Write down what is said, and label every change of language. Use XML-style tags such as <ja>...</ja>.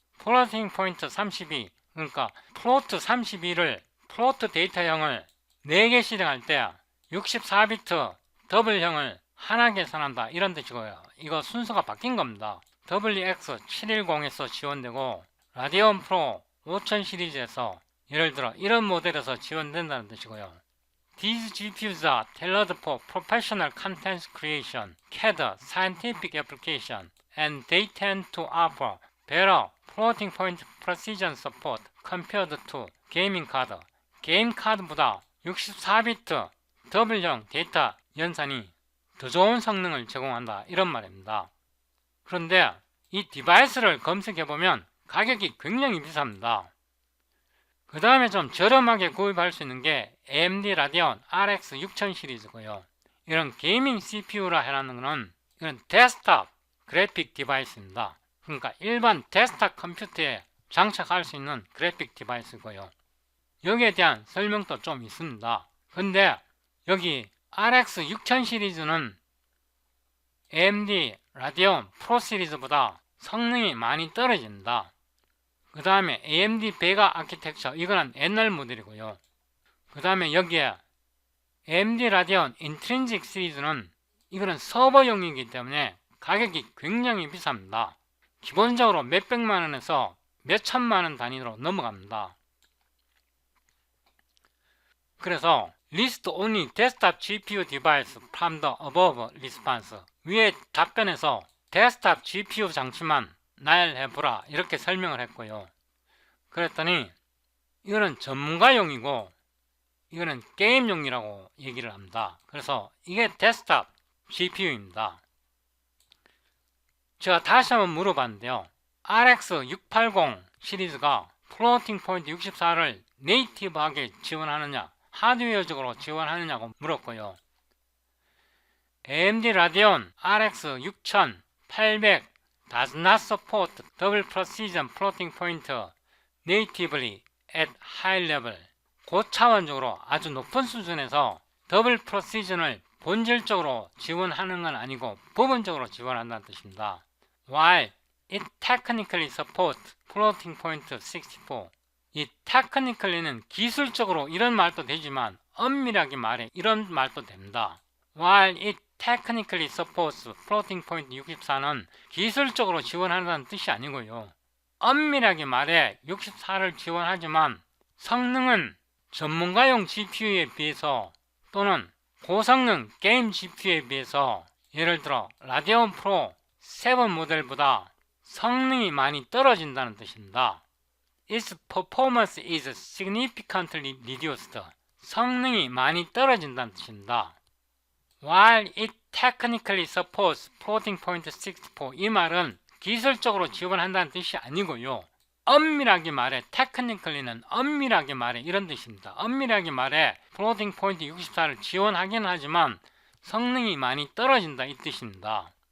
<ko>플로팅 포인트 32, 그러니까 플로트 32를 플로트 데이터형을 4개 실행할 때 64비트 더블형을 하나 계산한다, 이런 뜻이고요. 이거 순서가 바뀐 겁니다. WX710에서 지원되고 라디온 프로 5000 시리즈에서 예를 들어 이런 모델에서 지원된다는 뜻이고요.</ko> <en>These GPUs are tailored for professional content creation, CAD, scientific application, and they tend to offer better floating point precision support compared to gaming card.</en> <ko>게임 카드보다 64비트 더블형 데이터 연산이 더 좋은 성능을 제공한다, 이런 말입니다. 그런데 이 디바이스를 검색해보면 가격이 굉장히 비쌉니다. 그 다음에 좀 저렴하게 구입할 수 있는 게 AMD 라디온 RX 6000 시리즈고요. 이런 게이밍 CPU라 해놨는 거는 이건 데스크탑 그래픽 디바이스입니다. 그러니까 일반 데스크탑 컴퓨터에 장착할 수 있는 그래픽 디바이스고요. 여기에 대한 설명도 좀 있습니다. 근데 여기 RX 6000 시리즈는 AMD 라디온 프로 시리즈보다 성능이 많이 떨어진다. 그 다음에 AMD 베가 아키텍처, 이거는 옛날 모델이고요. 그 다음에 여기에 AMD 라디온 인트린직 시리즈는 이거는 서버용이기 때문에 가격이 굉장히 비쌉니다. 기본적으로 몇백만원에서 몇천만원 단위로 넘어갑니다. 그래서</ko> <en>List only desktop GPU device from the above response,</en> <ko>위의 답변에서 데스크탑 GPU 장치만 나열해보라, 이렇게 설명을 했고요. 그랬더니 이거는 전문가용이고 이거는 게임용이라고 얘기를 합니다. 그래서 이게 데스크탑 GPU입니다. 제가 다시 한번 물어봤는데요. RX 680 시리즈가 플로팅 포인트 64를 네이티브하게 지원하느냐, 하드웨어적으로 지원하느냐고 물었고요.</ko> <en>AMD 라디온 RX 6800 does not support double precision floating point natively at high level.</en> <ko>고차원적으로 아주 높은 수준에서 더블 프로시전을 본질적으로 지원하는 건 아니고 부분적으로 지원한다는 뜻입니다.</ko> <en>While it technically supports floating point 64.</en> <ko>이 technically는 기술적으로 이런 말도 되지만 엄밀하게 말해 이런 말도 됩니다.</ko> <en>While it technically supports floating point 64는</en> <ko>기술적으로 지원한다는 뜻이 아니고요. 엄밀하게 말해 64를 지원하지만 성능은 전문가용 GPU에 비해서 또는 고성능 게임 GPU에 비해서 예를 들어 라데온 프로 7 모델보다 성능이 많이 떨어진다는 뜻입니다.</ko> <en>Its performance is significantly reduced.</en> <ko>성능이 많이 떨어진다는 뜻입니다.</ko> <en>While it technically supports floating point 64,</en> <ko>이 말은 기술적으로 지원한다는 뜻이 아니고요. 엄밀하게 말해 technically는 엄밀하게 말해 이런 뜻입니다. 엄밀하게 말해 floating point 64를 지원하긴 하지만 성능이 많이 떨어진다 이 뜻입니다.</ko>